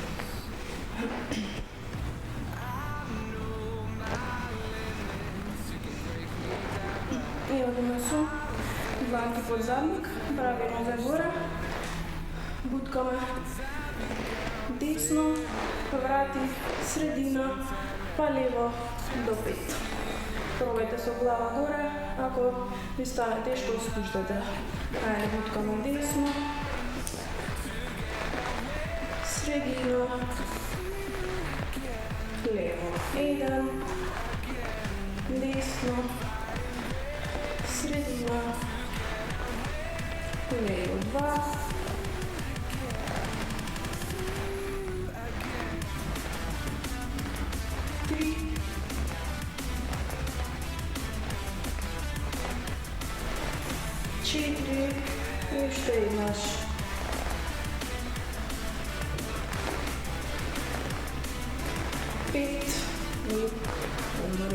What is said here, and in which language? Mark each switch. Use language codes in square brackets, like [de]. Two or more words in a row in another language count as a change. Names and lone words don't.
[mk] И одиме со дланки под задник, прави нозе горе, буткаме десно, врати, средина, па лево до 5. Пробајте со глава горе, ако ви стане тешко, спуштате. Ајде, буткаме десно, средина, 1, desno, sredina, levo 2, 3, 4 i še imaš 5 i umori.